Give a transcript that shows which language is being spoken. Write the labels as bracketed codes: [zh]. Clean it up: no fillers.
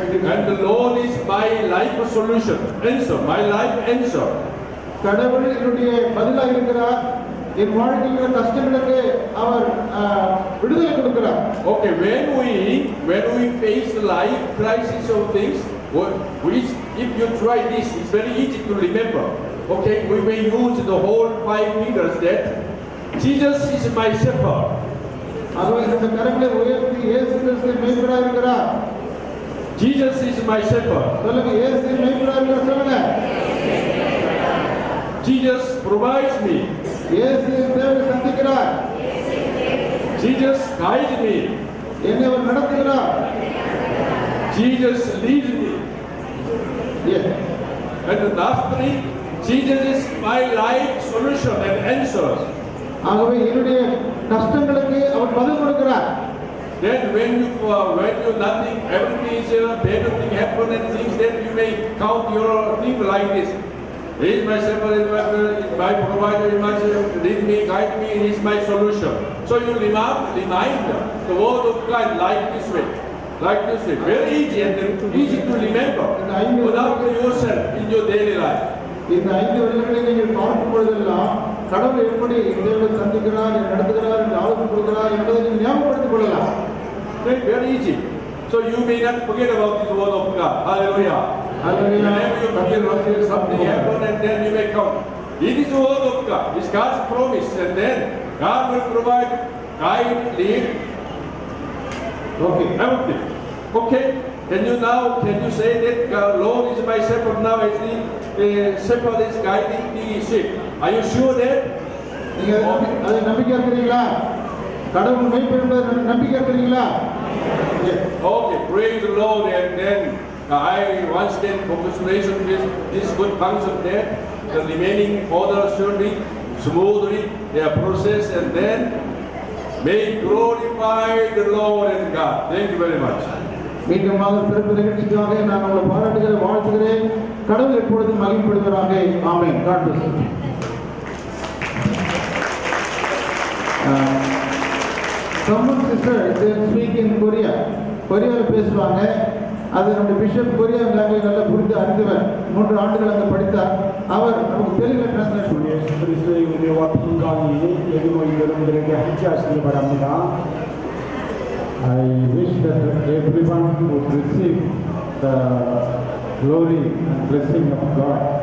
[en] And the Lord is my life solution. Answer, my life answer. [ta] கடவுள் என்னுடைய பதிலாக இருக்கிறார். என் வாழ்க்கையில் கஷ்டங்களுக்கு அவர் விடுதலை கொடுக்கிறார். [en] Okay, when we face life crisis of things, which if you try this, it's very easy to remember. Okay, we may use the whole 5 fingers that Jesus is my shepherd. [ta] ஆகவே இந்த கரங்களை உயர்த்தி இயேசு கிறிஸ்து மேய்ப்பராக இருக்கிறார். [en] Jesus is my shepherd. [ta] சொல்லுங்க, இயேசு மேய்ப்பராக இருக்கிறார். சொல்லுங்க. [en] Jesus provides me. [ta] இயேசு தேவையை சந்திக்கிறார். [en] Jesus guides me. [ta] என்னை அவர் நடத்துகிறார். [en] Jesus leads me. Yes. And lastly, Jesus is my life solution and answers. [ta] ஆகவே என்னுடைய கஷ்டங்களுக்கு அவர் பதில் கொடுக்கிறார். [en] Then when you nothing, everything is bad thing happen and things, then you may count your thing like this. He is my shepherd, my provider, he must lead me, guide me, he is my solution. So you remind the word of God like this way. Very easy and easy to remember without yourself in your daily life. [ta] இந்த 5 வருடங்களை நீங்கள் பார்க்கும் பொழுதெல்லாம் கடவுள் எப்படி தேவனை சந்திக்கிறார், நடத்துகிறார், ஆலோசனை கொடுக்கிறார் என்பதை நீங்கள் ஞாபகப்படுத்திக் கொள்ளலாம். [en] Very easy. So you may not forget about the word of God. Hallelujah. Hallelujah. Whenever you feel something happen and then you may come. It is the word of God. It's God's promise, and then God will provide, guide, lead. Okay. Everything. Okay. Can you say that Lord is my shepherd now? As the shepherd is guiding the sheep. Are you sure that? [ta] நீங்க அதை நம்பிக்கை இருக்கிறீங்களா? கடவுள் மேய்ப்பர் என்பதை நம்பிக்கை இருக்கிறீங்களா? [en] Okay, praise the Lord. And then I once again congratulations with this good function there. The remaining order surely smoothly their process, and then may glorify the Lord and God. Thank you very much. [ta] மீண்டுமாக சிறப்பு நிகழ்ச்சிக்காக நான் உங்களை பாராட்டுகிறேன், வாழ்த்துகிறேன். கடவுள் எப்பொழுதும் மகிமைப்படுவதாக. ஆமென். [en] God bless you. Someone sister they speak in Korea. [ta] கொரியாவில் பேசுவாங்க. அது நம்முடைய பிஷப் கொரியா லாங்குவேஜ் நல்லா புரிந்து அறிந்தவர். 3 ஆண்டுகள் அங்கே படித்தார். அவர் நமக்கு தெலுங்குல டிரான்ஸ்லேட் பண்ணி [ko] 예수 그리스도의 은혜와 평강이 여기 모인 여러분들에게 함께하시길 바랍니다. [en] I wish that everyone would receive the glory and blessing of God.